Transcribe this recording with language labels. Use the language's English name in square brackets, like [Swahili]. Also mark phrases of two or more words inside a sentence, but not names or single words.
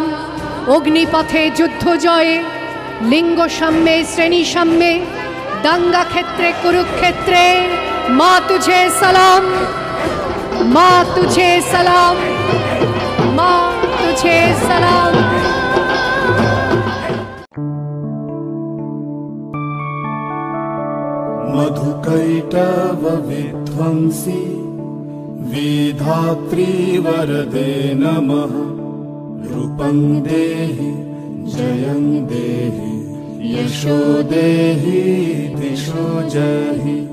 [Bangla] অগ্নিপথে যুদ্ধ জয়ে, লিঙ্গ সাম্যে শ্রেণী সাম্যে, দাঙ্গা ক্ষেত্রে কুরুক্ষেত্রে [Hindi] मां तुझे सलाम। मां तुझे सलाम, मां तुझे सलाम। [Sanskrit] मधुकैटव विध्वंसी विधात्री वरदे नमः। रूपं देहि जयं देहि यशो देहि दिशो जहि।